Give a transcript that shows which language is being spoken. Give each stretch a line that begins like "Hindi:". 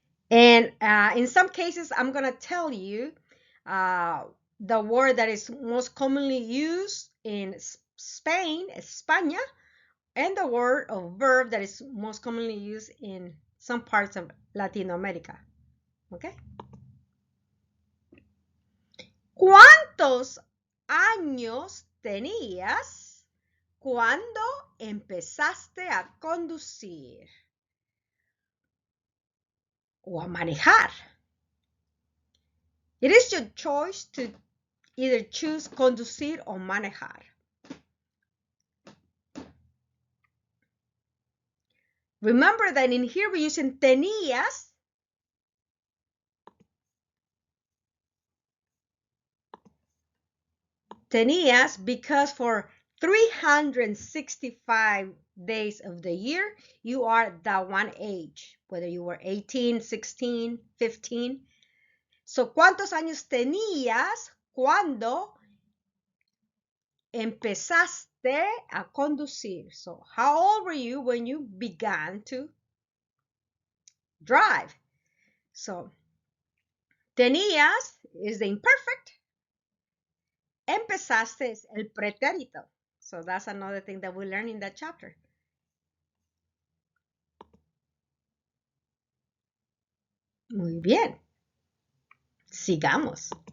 English: And in some cases, I'm going to tell you the word that is most commonly used in Spain, España, and the word or verb that is most commonly used in some parts of Latin America. Okay?
Spanish: ¿Cuántos años tenías cuando empezaste a conducir o a manejar?
English: It is your choice to either choose conducir o manejar. Remember that in here we're using tenías. Tenías because for 365 days of the year, you are that one age, whether you were 18, 16, 15.
Spanish: So, ¿cuántos años tenías cuando empezaste a conducir?
English: So, how old were you when you began to drive? So, tenías is the imperfect.
Spanish: Empezaste es el pretérito.
English: So that's another thing that we learn in that chapter.
Spanish: Muy bien. Sigamos.